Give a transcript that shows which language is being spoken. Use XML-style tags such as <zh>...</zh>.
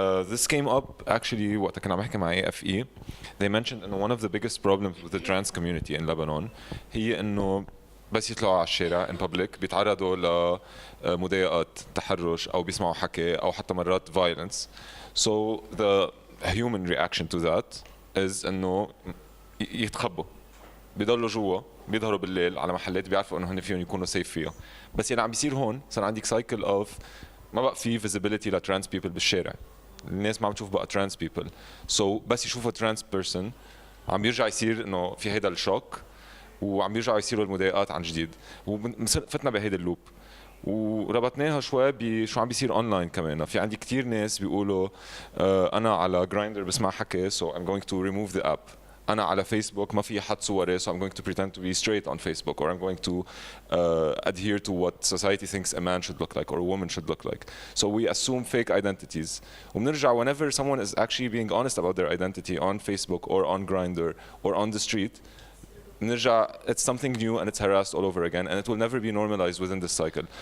<en>This came up actually</en> <ar>وقت كنا عم نحكي مع AFE.</ar> <en>They mentioned</en> <ar>انه</ar> <en>one of the biggest problems with the trans community in Lebanon</en> <ar>هي انه بس يطلعوا على الشارع</ar> <en>in public</en> <ar>بيتعرضوا لمضايقات تحرش او بيسمعوا حكي او حتى مرات violence.</ar> <en>So the human reaction to that is</en> <ar>انه يتخبوا بيضلوا جوا بيظهروا بالليل على محلات بيعرفوا انه هن فيهم يكونوا سيف فيها. بس اللي عم بيصير هون صار عندك</ar> <en>cycle of</en> <ar>ما بقى في visibility لترانس people بالشارع. الناس ما عم تشوف بقى</ar> <en>trans people.</en> <ar>So بس يشوفوا</ar> <en>trans person</en> <ar>عم بيرجع يصير انه في هيدا الشوك وعم بيرجعوا يصيروا المضايقات عن جديد وفتنا بهيدا اللوب وربطناها شوي بشو عم بيصير اونلاين كمان. في عندي كثير ناس بيقولوا انا على جرايندر بسمع حكي</ar> <en>so I'm going to remove the app.</en> <ar>انا على فيسبوك ما في حط صوري</ar> <en>so I'm going to pretend to be straight on Facebook or I'm going to adhere to what society thinks a man should look like or a woman should look like. So we assume fake identities</en> <ar>وبنرجع</ar> <en>whenever someone is actually being honest about their identity on Facebook or on Grindr or on the street</en> <ar>نرجع</ar> <en>it's something new and it's harassed all over again and it will never be normalized within this cycle.</en>